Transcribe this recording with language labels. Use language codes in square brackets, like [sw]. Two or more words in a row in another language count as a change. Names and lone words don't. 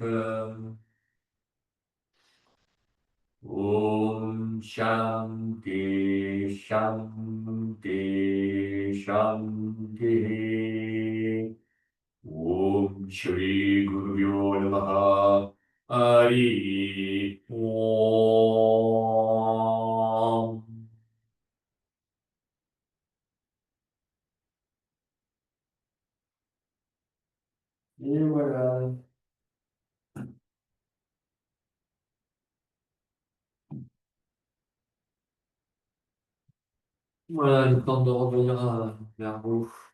[sa] ॐ शान्तिः शान्तिः शान्तिः. ॐ श्री गुरु भ्यो नमः. हरि ॐ. [fr] Et voilà. Voilà, le temps de revenir vers vous.